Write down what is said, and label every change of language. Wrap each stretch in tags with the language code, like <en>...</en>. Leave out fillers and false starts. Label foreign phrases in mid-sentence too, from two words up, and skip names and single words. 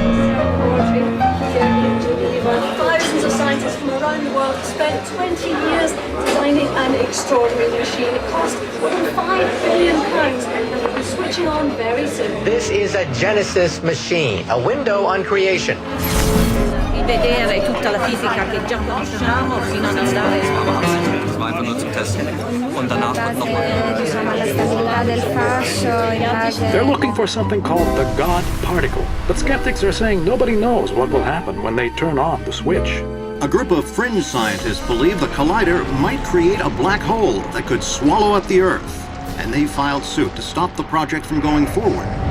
<en>Thousands of scientists from around the world spent 20 years designing an extraordinary machine. It cost more than £5 billion and will be switching on very soon. This is a Genesis machine, a window on creation.</en> <it>Vedere tutta la fisica che già conosciamo fino ad andare</it> <de>Das war einfach nur zum Testen. Und danach wird nochmal.</de> <en>They're looking for something called the God particle, but skeptics are saying nobody knows what will happen when they turn on the switch. A group of fringe scientists believe the collider might create a black hole that could swallow up the Earth, and they filed suit to stop the project from going forward.</en>